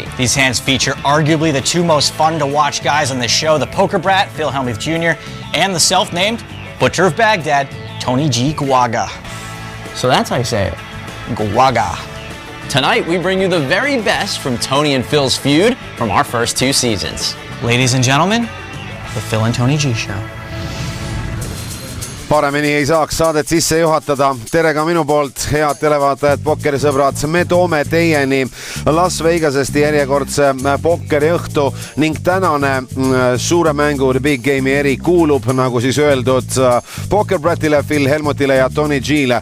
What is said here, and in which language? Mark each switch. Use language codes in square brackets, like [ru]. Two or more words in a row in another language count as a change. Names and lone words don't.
[en] These hands feature arguably the two most fun to watch guys on the show, the poker brat, Phil Hellmuth Jr., and the self-named Butcher of Baghdad, Tony G. Guaga. So that's how you say it, Guaga. Tonight, we bring you the very best from Tony and Phil's feud from our first 2 seasons. Ladies and gentlemen, the Phil and Tony G show. [et] Paremini ei saaks saadet sisse juhatada. Tere ka minu poolt, head televaatajad, pokkerisõbrad. Me toome teieni Las Vegasest järjekordse pokkeriõhtu ning tänane suure mängu Big Game'i eri kuulub, nagu siis öeldud, Pokerbratile, Phil Hellmuthile ja Tony G'le.